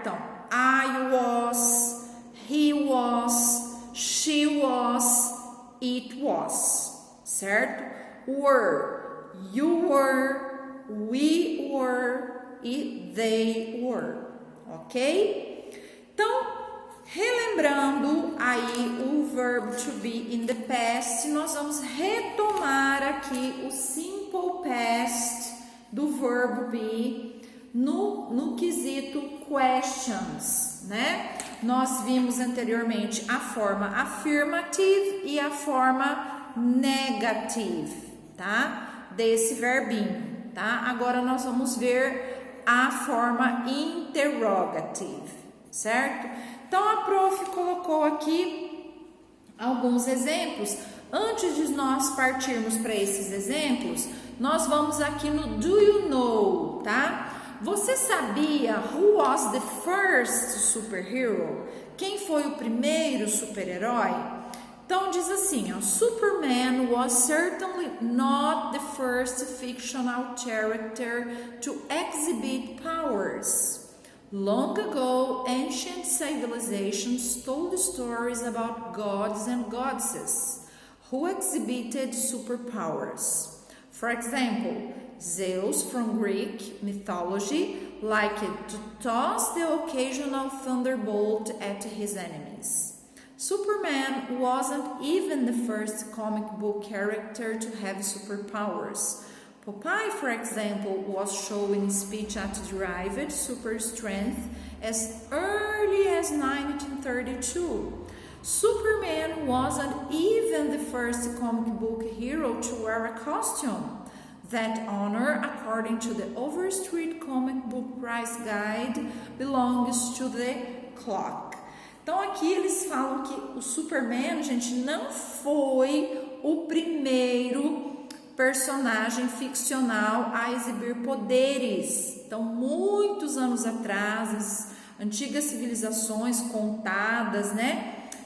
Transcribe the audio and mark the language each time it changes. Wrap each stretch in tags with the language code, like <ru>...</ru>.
<en>Então, I was, he was, she was, it was, certo? Were, you were, we were e they were, ok?</en> <pt>Então, relembrando aí o verbo to be</pt> <en>in the past,</en> <pt>nós vamos retomar aqui o simple past do verbo be no quesito questions, né? Nós vimos anteriormente a forma affirmative e a forma negative, tá? Desse verbinho, tá? Agora nós vamos ver a forma interrogative, certo? Então a prof colocou aqui alguns exemplos. Antes de nós partirmos para esses exemplos, nós vamos aqui no do you know, tá? Você sabia</pt> <en>who was the first superhero?</en> <pt>Quem foi o primeiro super-herói? Então diz assim, ó,</pt> <en>Superman was certainly not the first fictional character to exhibit powers. Long ago, ancient civilizations told stories about gods and goddesses who exhibited superpowers. For example, Zeus from Greek mythology liked to toss the occasional thunderbolt at his enemies. Superman wasn't even the first comic book character to have superpowers. Popeye, for example, was showing speech at derived super strength as early as 1932. Superman wasn't even the first comic book hero to wear a costume. That honor, according to the Overstreet Comic Book Price Guide, belongs to the clock.</en> <pt>Então aqui eles falam que o Superman, gente, não foi o primeiro personagem ficcional a exibir poderes. Então, muitos anos atrás, as antigas civilizações contadas, né?</pt>